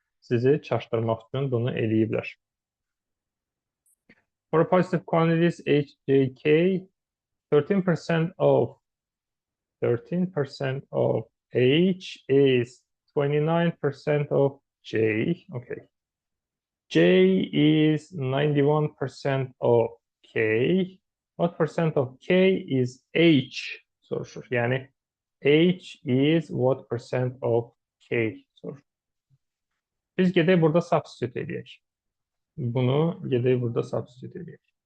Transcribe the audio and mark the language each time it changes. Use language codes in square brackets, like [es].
[az] Sizi çaşdırmaq üçün bunu eləyiblər. [en] For positive quantities h, j, k, 13% of h is 29% of j. Okay. J is 91% of k. What percent of k is h? [az] Soruşur. [en] Yani h is what percent of k? [az] Soruşur. Biz gedək burada substitute edək. Bunu gedək burada substitute edək.